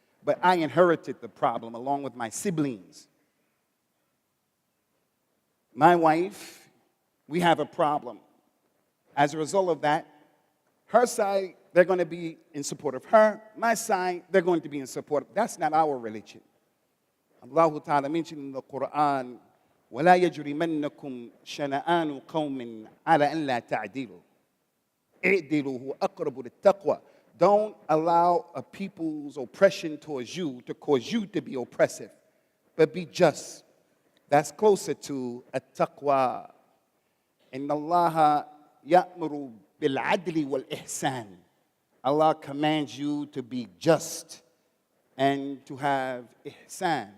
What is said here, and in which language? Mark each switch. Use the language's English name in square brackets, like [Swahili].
[English] But I inherited the problem along with my siblings. My wife, we have a problem. As a result of that, her side, they're going to be in support of her. My side, they're going to be in support of. That's not our religion. Allah Ta'ala mentioned in the Quran, [Arabic] وَلَا يَجْرِمَنَّكُمْ شَنَآنُ قَوْمٍ عَلَى أَنْ لَا تَعْدِلُوا اعْدِلُوا هُوَ أَقْرَبُ لِلتَّقْوَى. [English] Don't allow a people's oppression towards you to cause you to be oppressive, but be just. That's closer to at-taqwa. [Arabic] إِنَّ اللَّهَ يَأْمُرُ بِالْعَدْلِ وَالْإِحْسَانِ. [English] Allah commands you to be just and to have ihsan.